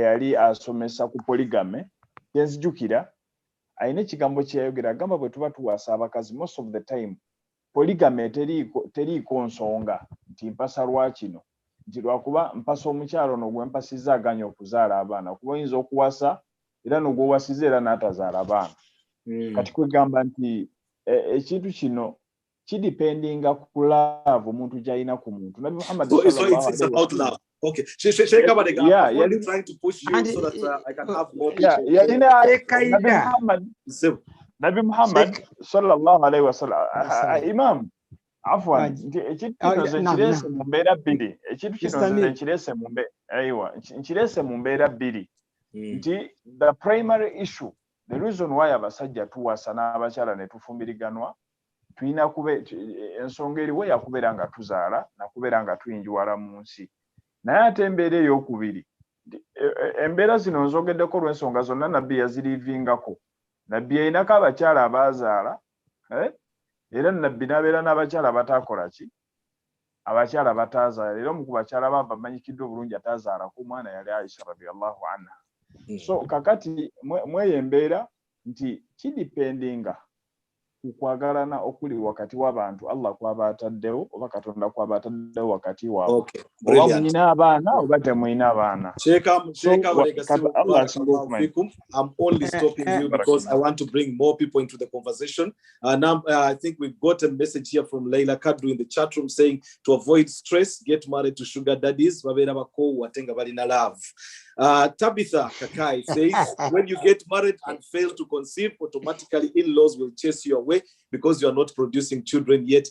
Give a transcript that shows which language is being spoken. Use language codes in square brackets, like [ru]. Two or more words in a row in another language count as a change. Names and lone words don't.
[lg] yali asomesa ku polygamy yenzijukira ayina ekigambo kyeyayogera agamba bwe tuba tuwasa abakazi [en] most of the time [lg] polygamy teriiko nsonga nti mpasa lwakino nti lwakuba mpasa omukyalo n'ogwe mpasiza aganya okuzaala abaana kuba oyinza okuwasa era n'ogwowasiza era n'atazaala abaana kati kwegamba nti ekintu kino kidependinga ku love omuntu gy'alina ku muntu. Nabi Muhammad [en] it's about love. Okay, Sheikh Kabadega, I'm only trying to push you so that I can have more people. [lg] Nabi Muhammad [ar] صلى الله عليه وسلم [lg] Imam afwan ekintu kino kirese mu mbeera bbiri ekintu kino kirese mu mbeera bbiri nti [en] the primary issue the reason why [lg] abasajja tuwasa n'abakyala ne tufumbiriganwa tulina kube ensonga eriwo yakubeera nga tuzaala nakubeera nga tuyingiwala mu nsi naye ate embeera ey'okubiri embeera zino nzogeddeko olw'ensonga zonna nabbi yazirivingako nabbi yalinako abakyala abaazaala era nabbi n'abeera n'abakyala bataakola ki abakyala bataazaala era omu ku bakyala baava amanyikiddwa obulungi ataazaalako omwana yali Aisha [ar] رضي الله عنها. [lg] So kakati mweyo embeera nti kidipendinga kukwagalana okuli wakati w'abantu Allah kwaba ataddewo oba Katonda kwaba ataddewo wakati waabwe. Oba mulina abaana oba temulina abaana. [en] I'm only stopping you because I want to bring more people into the conversation. Now I think we've got a message here from Leila Kadru in the chat room saying to avoid stress, get married to sugar daddies. Tabitha Kakai says, when you get married and fail to conceive, automatically in-laws will chase you away because you are not producing children yet.